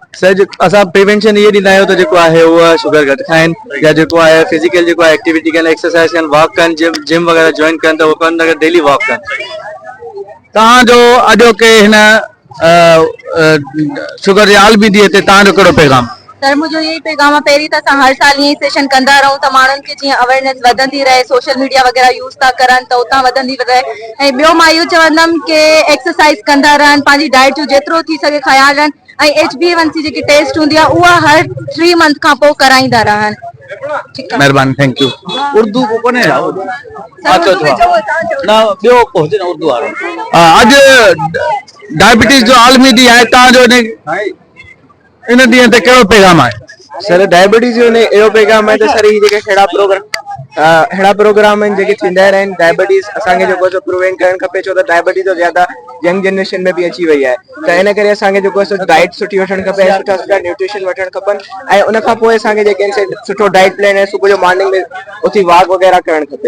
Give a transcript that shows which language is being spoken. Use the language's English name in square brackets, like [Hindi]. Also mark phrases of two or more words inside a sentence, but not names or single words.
[Sindhi] सर असां प्रिवेंशन इहे ॾींदा आहियूं त जेको आहे उहा शुगर घटि खाइनि, या जेको आहे फिजिकल जेको आहे एक्टिविटी कनि, एक्सरसाइज कनि, वॉक कनि, जिम वग़ैरह जॉइन कनि, त उहो कनि अगरि डेली वॉक कनि। तव्हांजो अॼोके हिन शुगर जे आलमी ॾींहं ते तव्हांजो कहिड़ो पैगाम? सर [Urdu] مجھے یہی پیغام [Sindhi] आहे, पहिरीं त असां हर साल ईअं ई सेशन कंदा रहूं त माण्हुनि खे जीअं अवेयरनेस वधंदी रहे, [English] social media [Sindhi] वग़ैरह यूज़ था करनि त उतां वधंदी रहे। ऐं ॿियो मां इहो चवंदमि कि एक्सरसाइज कंदा रहनि, पंहिंजी डाइट जो जेतिरो थी सघे ख़्यालु रखनि, ऐं HbA1c जेकी टेस्ट हूंदी आहे उहा हर 3 मंथ खां पोइ कराईंदा रहनि। महिरबानी, [English] thank you. [Sindhi] उर्दू को कोने न ॿियो को हुजे न उर्दू वारो। अॼु डायबिटीज़ जो आलमी ॾींहुं आहे, तव्हांजो इन ॾींहं ते कहिड़ो पैगाम आहे? सर डायबिटीज़ जो अहिड़ो पैगाम आहे त सर ही जेके अहिड़ा प्रोग्राम आहिनि जेके थींदा रहनि, डायबिटीज़ असांखे जेको सो प्रिवेंट करणु खपे, छो त डायबिटीज़ जो ज़्यादा [English] young generation [Sindhi] में बि अची वई आहे, त इन करे असांखे जेको आहे डाइट सुठी वठणु खपे, सुठा न्यूट्रिशन वठणु खपनि, ऐं उन खां पोइ असांखे जेके आहिनि सुठो [English] diet plan [Sindhi] ऐं सुबुह जो मॉर्निंग में उथी वॉक वग़ैरह करणु खपे।